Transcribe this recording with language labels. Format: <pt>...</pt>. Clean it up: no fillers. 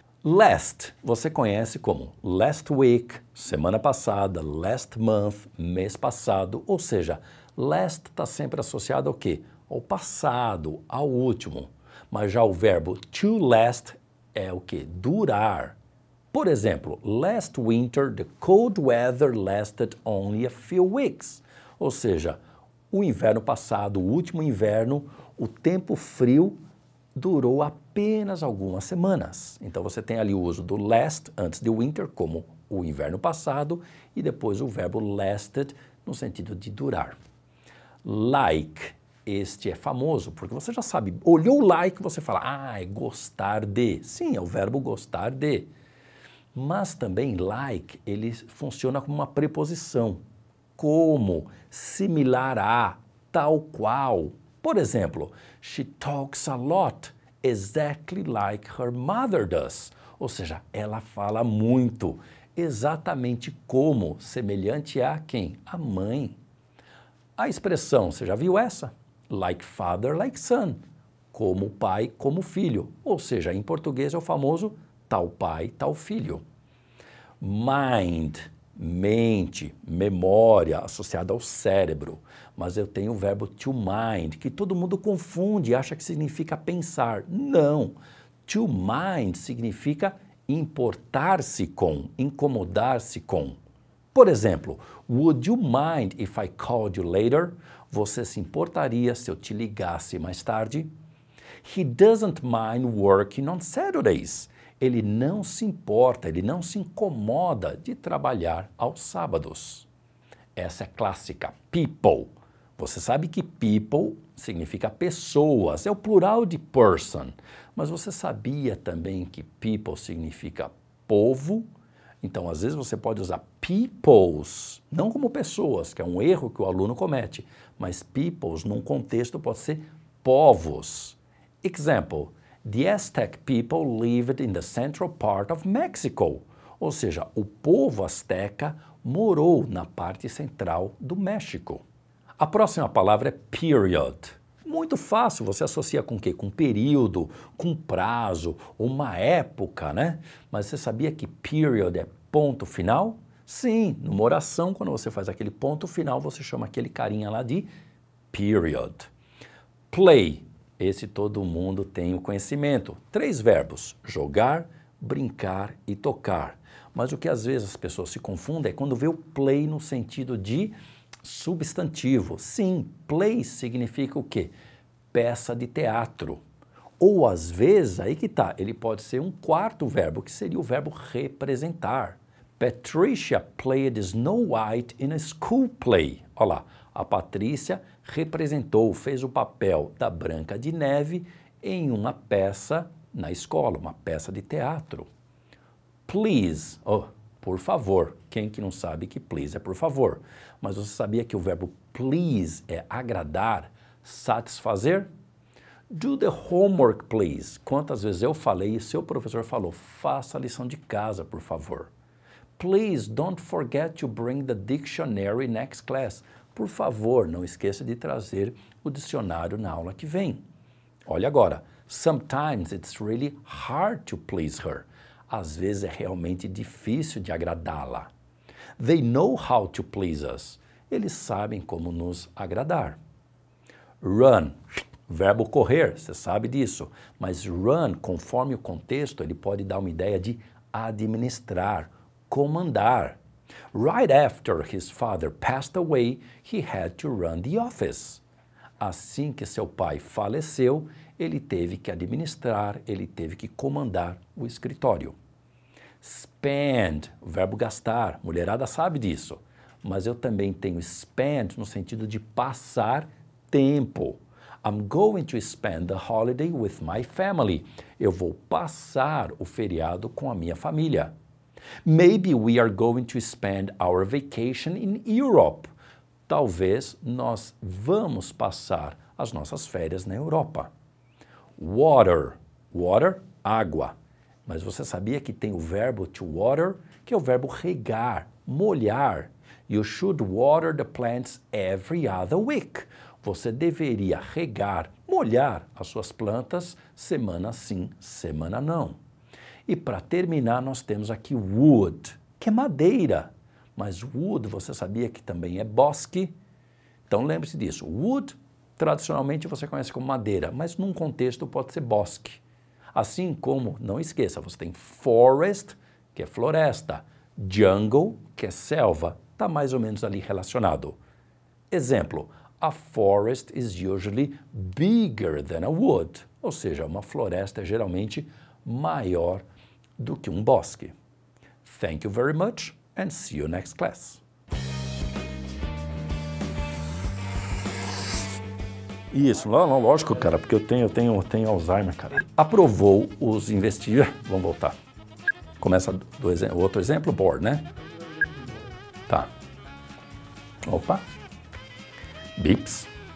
<pt>Last, você conhece como</pt> <en>last week,</en> <pt>semana passada,</pt> <en>last month,</en> <pt>mês passado, ou seja, last está sempre associado ao quê? Ao passado, ao último. Mas já o verbo to last é o que? Durar.</pt> <en>Por exemplo, last winter the cold weather lasted only a few weeks.</en> <pt>Ou seja, o inverno passado, o último inverno, o tempo frio durou apenas algumas semanas. Então você tem ali o uso do last antes de winter, como o inverno passado, e depois o verbo lasted no sentido de durar. Like. Este é famoso, porque você já sabe, olhou like, você fala, é gostar de. Sim, é o verbo gostar de. Mas também like, ele funciona como uma preposição, como, similar a, tal qual.</pt> <en>Por exemplo, she talks a lot, exactly like her mother does.</en> <pt>Ou seja, ela fala muito, exatamente como, semelhante a quem? A mãe. A expressão, você já viu essa?</pt> <en>Like father, like son,</en> <pt>como pai, como filho. Ou seja, em português é o famoso tal pai, tal filho. Mind, mente, memória, associada ao cérebro. Mas eu tenho o verbo to mind, que todo mundo confunde e acha que significa pensar. Não. To mind significa importar-se com, incomodar-se com.</pt> <en>Por exemplo, would you mind if I called you later?</en> <pt>Você se importaria se eu te ligasse mais tarde?</pt> <en>He doesn't mind working on Saturdays.</en> <pt>Ele não se importa, ele não se incomoda de trabalhar aos sábados. Essa é clássica, people. Você sabe que people significa pessoas, é o plural de person. Mas você sabia também que people significa povo? Então, às vezes você pode usar peoples, não como pessoas, que é um erro que o aluno comete, mas peoples, num contexto, pode ser povos.</pt> <en>Example, the Aztec people lived in the central part of Mexico.</en> <pt>Ou seja, o povo azteca morou na parte central do México. A próxima palavra é period. Muito fácil, você associa com o quê? Com período, com prazo, uma época, né? Mas você sabia que period é ponto final? Sim, numa oração, quando você faz aquele ponto final, você chama aquele carinha lá de period. Play, esse todo mundo tem o conhecimento. 3 verbos, jogar, brincar e tocar. Mas o que às vezes as pessoas se confundem é quando vê o play no sentido de Substantivo. Sim, play significa o quê? Peça de teatro. Ou às vezes, aí que tá, ele pode ser um quarto verbo, que seria o verbo representar.</pt> <en>Patricia played Snow White in a school play.</en> <pt>Olha lá, a Patrícia representou, fez o papel da Branca de Neve em uma peça na escola, uma peça de teatro. Please, oh, por favor. Quem que não sabe que please é por favor? Mas você sabia que o verbo please é agradar, satisfazer?</pt> <en>Do the homework, please.</en> <pt>Quantas vezes eu falei e seu professor falou, faça a lição de casa, por favor.</pt> <en>Please don't forget to bring the dictionary next class.</en> <pt>Por favor, não esqueça de trazer o dicionário na aula que vem. Olha agora.</pt> <en>Sometimes it's really hard to please her.</en> <pt>Às vezes é realmente difícil de agradá-la.</pt> <en>They know how to please us.</en> <pt>Eles sabem como nos agradar. Run. Verbo correr, você sabe disso. Mas run, conforme o contexto, ele pode dar uma ideia de administrar, comandar.</pt> <en>Right after his father passed away, he had to run the office.</en> <pt>Assim que seu pai faleceu, ele teve que administrar, ele teve que comandar o escritório. Spend, o verbo gastar, mulherada sabe disso. Mas eu também tenho spend no sentido de passar tempo.</pt> <en>I'm going to spend the holiday with my family.</en> <pt>Eu vou passar o feriado com a minha família.</pt> <en>Maybe we are going to spend our vacation in Europe.</en> <pt>Talvez nós vamos passar as nossas férias na Europa. Water. Water, água. Mas você sabia que tem o verbo to water, que é o verbo regar, molhar.</pt> <en>You should water the plants every other week.</en> <pt>Você deveria regar, molhar as suas plantas semana sim, semana não. E para terminar, nós temos aqui wood, que é madeira. Mas wood, você sabia que também é bosque? Então lembre-se disso. Wood, tradicionalmente você conhece como madeira, mas num contexto pode ser bosque. Assim como, não esqueça, você tem forest, que é floresta, jungle, que é selva, está mais ou menos ali relacionado. Exemplo,</pt> <en>a forest is usually bigger than a wood,</en> <pt>ou seja, uma floresta é geralmente maior do que um bosque.</pt> <en>Thank you very much and see you next class.</en> <pt>Isso, lógico, cara, porque eu tenho Alzheimer, cara. Aprovou os investidores. Vamos voltar. Começa o outro exemplo, board, né? Tá. Opa. Bips.</pt>